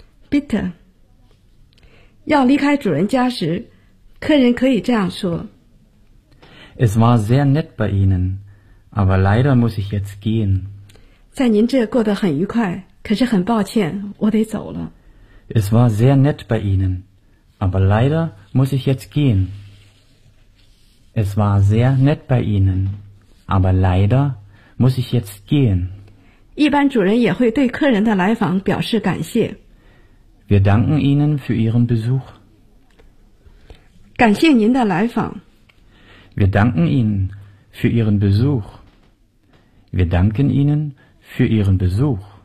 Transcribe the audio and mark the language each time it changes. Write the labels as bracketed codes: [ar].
[de] Bitte. [zh] 要离开主人家时，客人可以这样说。 [de] Es war sehr nett bei Ihnen. Aber leider muss ich jetzt gehen. [zh] 在您这过得很愉快，可是很抱歉，我得走了。 [de] Es war sehr nett bei Ihnen, aber leider muss ich jetzt gehen. Es war sehr nett bei Ihnen, aber leider muss ich jetzt gehen. [zh] 一般主人也会对客人的来访表示感谢。 [de] Wir danken Ihnen für Ihren Besuch. [zh] 感谢您的来访。 [de] Wir danken Ihnen. Für Ihren Besuch. Wir danken Ihnen für Ihren Besuch.